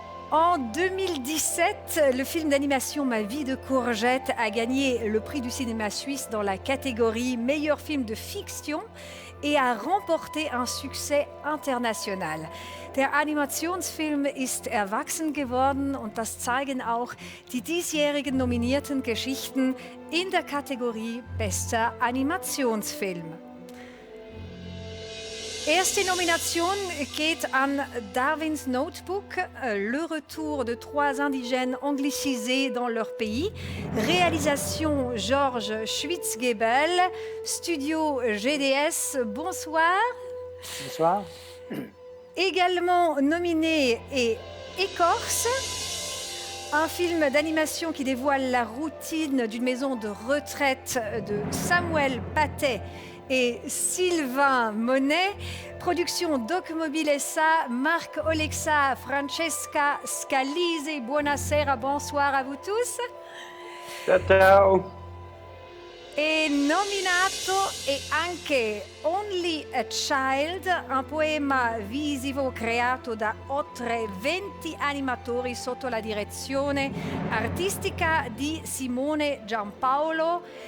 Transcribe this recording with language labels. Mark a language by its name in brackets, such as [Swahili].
[French] En 2017, le film d'animation Ma vie de courgette a gagné le prix du cinéma suisse dans la catégorie meilleur film de fiction et a remporté un succès international. [German] Der Animationsfilm ist erwachsen geworden und das zeigen auch die diesjährigen nominierten Geschichten in der Kategorie Bester Animationsfilm. Erste Nomination geht an [French] Darwin's Notebook, le retour de 3 indigènes anglicisés dans leur pays. Réalisation Georges Schwitzgebel, studio GDS, bonsoir. Bonsoir. Également nominé est Écorce, un film d'animation qui dévoile la routine d'une maison de retraite de Samuel Patet et Sylvain Monet. Production Doc Mobile SA, Marc Olexa, Francesca Scalise. [Italian] Buonasera, [French] bonsoir à vous tous. [Italian] Ciao, ciao. E nominato è anche Only a Child, un poema visivo creato da oltre 20 animatori sotto la direzione artistica di Simone Giampaolo.